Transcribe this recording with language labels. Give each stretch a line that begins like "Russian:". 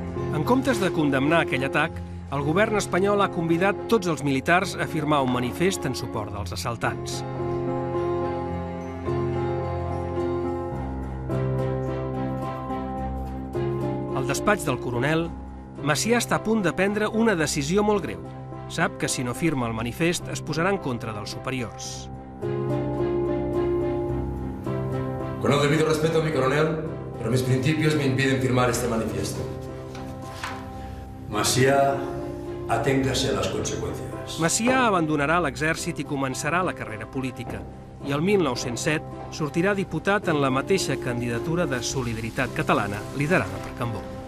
Catalan: En comptes de condemnar aquell atac, el govern espanyol ha convidat tots els militars a firmar un manifest en suport dels assaltants. Al despatx del coronel, Macià està a punt de prendre una decisió molt greu. Sap que si no firma el manifest es posarà en contra dels superiors.
Spanish: Con el debido respeto, mi coronel, pero mis principios me impiden firmar este manifiesto. Macià, aténgase a les conseqüències.
Catalan: Macià abandonarà l'exèrcit i començarà la carrera política. I el 1907 sortirà diputat en la mateixa candidatura de Solidaritat Catalana, liderada per Cambó.